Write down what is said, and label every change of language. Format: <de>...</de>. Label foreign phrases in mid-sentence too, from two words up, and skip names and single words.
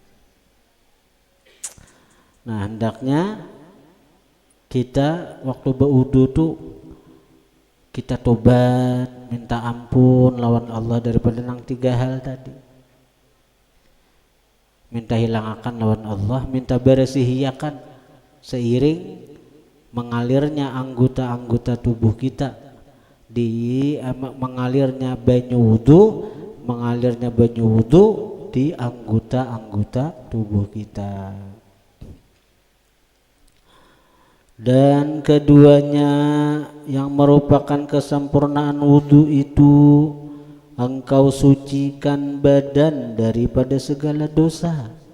<id>Nah hendaknya kita waktu berwudu tuh kita tobat, minta ampun lawan Allah daripada nang 3 hal tadi. Minta hilangakan lawan Allah, minta beresihiakan seiring mengalirnya anggota-anggota tubuh kita di mengalirnya banyu wudu di anggota-anggota tubuh kita. Dan keduanya yang merupakan kesempurnaan wudu itu engkau sucikan badan daripada segala dosa.</id>